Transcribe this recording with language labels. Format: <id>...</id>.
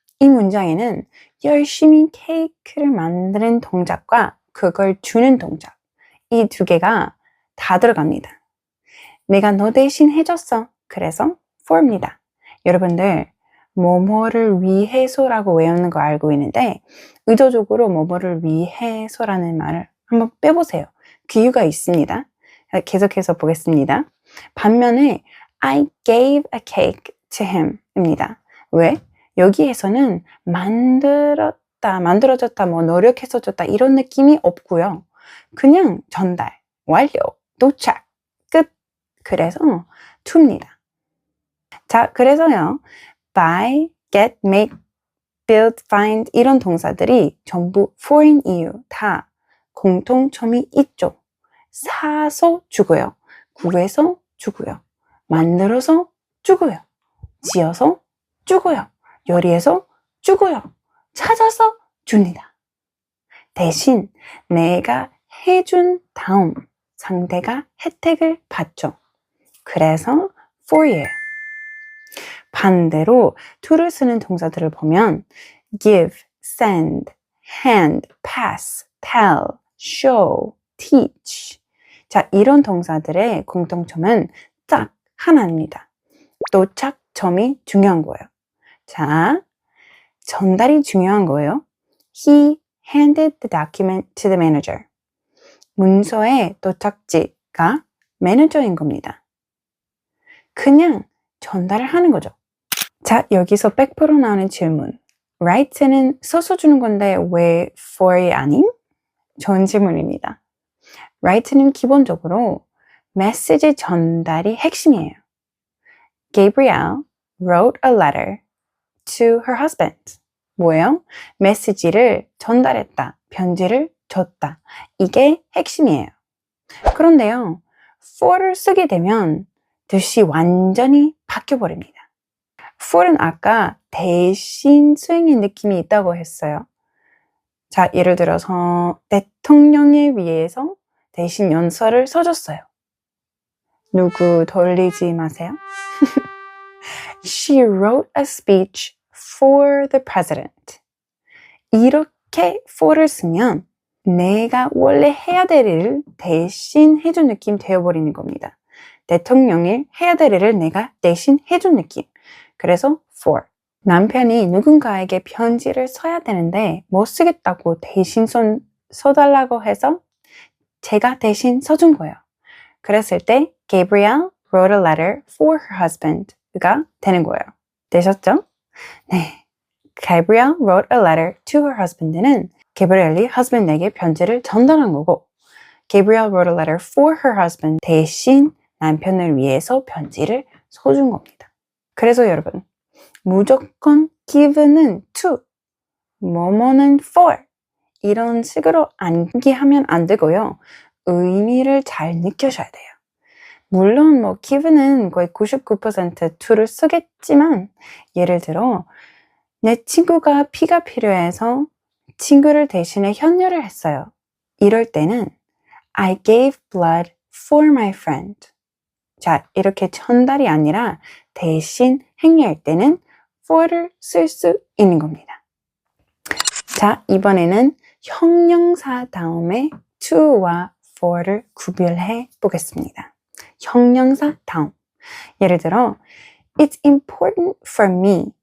<ko>이 문장에는 열심히 케이크를 만드는 동작과 그걸 주는 동작, 이 두 개가 다 들어갑니다. 내가 너 대신 해줬어. 그래서 for입니다. 여러분들 뭐뭐를 위해서라고 외우는 거 알고 있는데 의도적으로 뭐뭐를 위해서라는 말을 한번 빼보세요. 그 이유가 있습니다. 계속해서 보겠습니다. 반면에</ko> <en>I gave a cake to him</en> <ko>입니다. 왜? 여기에서는 만들어졌다, 뭐 노력해서 줬다 이런 느낌이 없고요. 그냥 전달, 완료, 도착, 끝. 그래서 to입니다. 자, 그래서요. buy, get, make, build, find 이런 동사들이 전부 for인 이유 다 공통점이 있죠. 사서 주고요. 구해서 주고요. 만들어서 주고요. 지어서 주고요. 요리해서 주고요. 찾아서 줍니다. 대신 내가 해준 다음 상대가 혜택을 받죠. 그래서 for예요. 반대로 to를 쓰는 동사들을 보면 give, send, hand, pass, tell, show, teach. 자, 이런 동사들의 공통점은 딱 하나입니다. 도착점이 중요한 거예요. 자, 전달이 중요한 거예요.</ko> <en>He handed the document to the manager.</en> <ko>문서의 도착지가 매니저인 겁니다. 그냥 전달을 하는 거죠. 자, 여기서 100% 나오는 질문. write는 써서 주는 건데 왜 for이 아님? 좋은 질문입니다. write는 기본적으로 메시지 전달이 핵심이에요.</ko> <en>Gabrielle wrote a letter to her husband.</en> <ko>뭐예요? 메시지를 전달했다, 편지를 줬다. 이게 핵심이에요. 그런데요, for를 쓰게 되면 뜻이 완전히 바뀌어버립니다. for는 아까 대신 수행의 느낌이 있다고 했어요. 자, 예를 들어서 대통령에 위해서 대신 연설을 써줬어요. 누구 돌리지 마세요.</ko> <en>She wrote a speech for the president.</en> <ko>이렇게 for를 쓰면 내가 원래 해야 될 일을 대신 해준 느낌 되어버리는 겁니다. 대통령이 해야 될 일을 내가 대신 해준 느낌. 그래서 for. 남편이 누군가에게 편지를 써야 되는데 못 쓰겠다고 대신 써달라고 해서 제가 대신 써준 거예요. 그랬을 때</ko> <en>Gabrielle wrote a letter for her husband가</en> <ko>되는 거예요. 되셨죠? 네.</ko> <en>Gabrielle wrote a letter to her husband는</en> <ko>게브리엘이 husband에게 편지를 전달한 거고</ko> <en>Gabrielle wrote a letter for her husband</en> <ko>대신 남편을 위해서 편지를 써준 겁니다. 그래서 여러분, 무조건 give는 to, 뭐뭐는 for 이런 식으로 암기하면 안 되고요. 의미를 잘 느껴셔야 돼요. 물론 뭐 give는 거의 99% to를 쓰겠지만 예를 들어 내 친구가 피가 필요해서 친구를 대신해 현혈을 했어요. 이럴 때는</ko> <en>I gave blood for my friend.</en> <ko>자, 이렇게 전달이 아니라 대신 행위할 때는 for를 쓸 수 있는 겁니다. 자, 이번에는 형용사 다음에 to와 for를 구별해 보겠습니다. 형용사 다음.</ko> <en>예를 들어 It's important for me.</en>